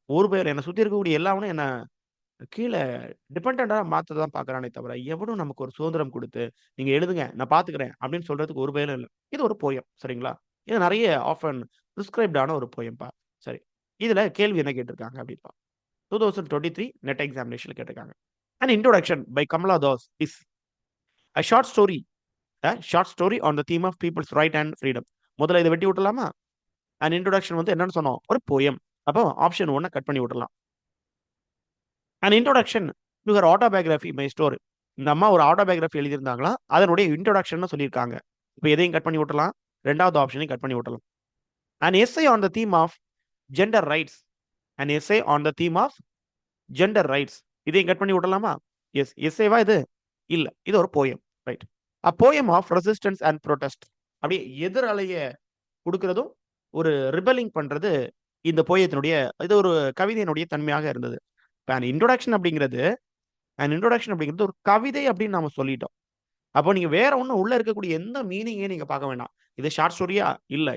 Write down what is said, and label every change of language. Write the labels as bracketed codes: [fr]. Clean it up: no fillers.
[ta] ஒரு பேர் என்ன சுத்தி இருக்கக்கூடிய எல்லாவனும் என்ன கீழ டிபெண்டன்டா மாத்த தான் பார்க்குறானே தவிர, எவனும் நமக்கு ஒரு சுதந்திரம் குடுத்து, நீங்க எழுதுங்க, நான் பார்த்துக்கிறேன் அப்படின்னு சொல்றதுக்கு ஒரு பயனும் இல்ல. இது ஒரு போயம். சரிங்களா? இது நெறைய ஆஃபன் பிரிஸ்கிரைப்ட் ஆன ஒரு போயம்பா. சரி. இதுல கேள்வி என்ன கேட்டிருக்காங்க அப்படின்னா, 2023 நெட் எக்ஸாமினேஷன்ல கேட்டிருக்காங்க. [en] An introduction by Kamala Das is a short story. A short story on the theme of people's right and freedom. [ta] முதல்ல இத வெட்டி விட்டுறலாமா? [en] An introduction [ta] வந்து என்னன்னு சொன்னோம்? ஒரு போயம். அப்போ ஆப்ஷன் 1 கட் பண்ணி விட்டுறலாம். [en] An introduction to her autobiography, my story. [ta] இந்த அம்மா ஒரு ஆட்டோபயோகிராஃபி எழுதியிருந்தாங்களா? அதனுடைய இன்ட்ரோடக்ஷன்னு சொல்லியிருக்காங்க. இப்ப எதையும் கட் பண்ணி விட்டுறலாம். 2வது ஆப்ஷனையும் கட் பண்ணி விட்டுறலாம். [en] An essay on the theme of gender rights. An essay on the theme of gender rights. [ta] இதையும் கட் பண்ணி விட்டுறலாமா? எஸ். எஸ்ஸேவா இது? இல்ல. இது ஒரு poem. Right. [en] A poem of resistance and protest. [ta] அப்படியே எதிரலைய குடுக்கிறதும், ஒரு ரிபெல்லிங் பண்றது இந்த போயத்தினுடைய இது ஒரு கவிதையினுடைய தன்மையாக இருந்தது. இப்ப இன்ட்ரோடக்ஷன் அப்படிங்கிறது ஒரு கவிதை அப்படின்னு நாம சொல்லிட்டோம். அப்போ நீங்க வேற ஒண்ணும் உள்ள இருக்கக்கூடிய எந்த மீனிங்கையும் நீங்க பார்க்க வேண்டாம். இது ஷார்ட் ஸ்டோரியா? இல்ல.